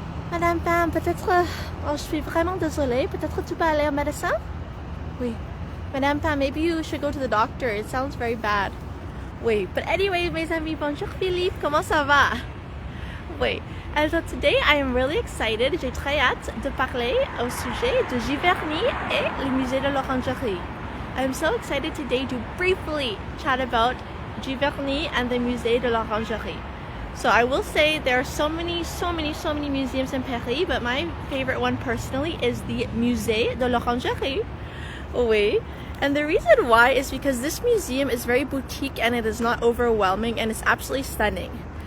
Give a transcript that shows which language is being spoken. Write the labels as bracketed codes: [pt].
[fr] Madame Pam, peut-être, oh, je suis vraiment désolée, peut-être tu peux aller au médecin? Oui. [en] Madame Pam, maybe you should go to the doctor, it sounds very bad. [fr] Oui, [en] but anyway, [fr] mes amis, bonjour Philippe, comment ça va? Oui. [en] And so today I am really excited, [fr] j'ai très hâte de parler au sujet de Giverny et le Musée de l'Orangerie. [en] I'm so excited today to briefly chat about Giverny and the Musée de l'Orangerie. So I will say there are so many museums in Paris, but my favorite one personally is the Musée de l'Orangerie. Oui. And the reason why is because this museum is very boutique and it is not overwhelming and it's absolutely stunning.